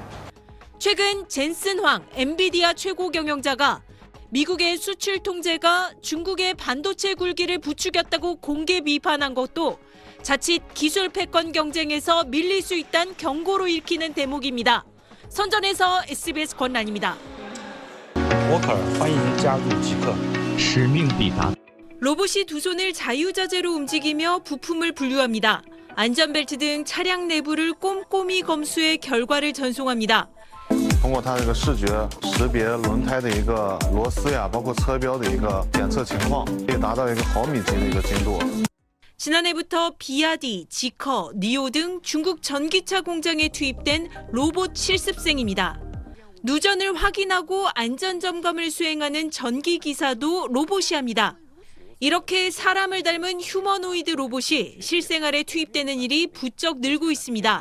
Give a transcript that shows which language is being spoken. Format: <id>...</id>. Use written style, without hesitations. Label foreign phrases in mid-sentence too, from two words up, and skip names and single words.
<ko>최근 젠슨 황 엔비디아 최고 경영자가 미국의 수출 통제가 중국의 반도체 굴기를 부추겼다고 공개 비판한 것도 자칫 기술 패권 경쟁에서 밀릴 수 있다는 경고로 읽히는 대목입니다. 선전에서 SBS 권란입니다. 워커,</ko> <zh>欢迎加入即刻. 使命必达.</zh> <ko>로봇이 두 손을 자유자재로 움직이며 부품을 분류합니다. 안전벨트 등 차량 내부를 꼼꼼히 검수해 결과를 전송합니다.</ko> <zh>通过它这个视觉识别轮胎的一个螺丝呀，包括车标的一个检测情况，可以达到一个毫米级的一个精度。</zh> <ko>지난해부터 비아디, 지커, 니오 등 중국 전기차 공장에 투입된 로봇 실습생입니다. 누전을 확인하고 안전점검을 수행하는 전기기사도 로봇이 합니다. 이렇게 사람을 닮은 휴머노이드 로봇이 실생활에 투입되는 일이 부쩍 늘고 있습니다.</ko>